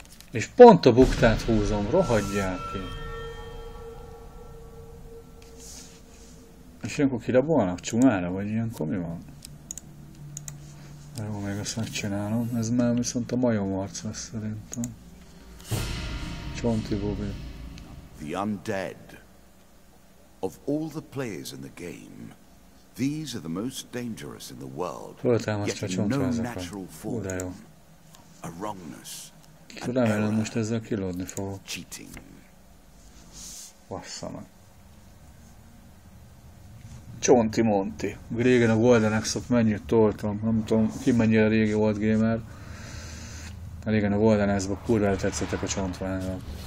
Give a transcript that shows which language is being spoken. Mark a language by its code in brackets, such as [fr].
[hu] És pont a buktát húzom, rohadják ki. És ilyenkor kirabolnak csumára, vagy ilyenkor mi van? Jó, még ezt megcsinálom. Ez már viszont a majom arc lesz szerintem. Csonti Bobby. [en] The undead. Of all the players in the game, these are the most dangerous in the world. Yet in no natural form. A wrongness. [hu] Remélem most ezzel kilódni fogok. Bassza meg. Csonti Monti. Régen a Golden Axe-ot mennyit toltam. Nem tudom, ki mennyire régi volt gamer. Régen a Golden Axe-ba kurvára tetszettek a csontványok.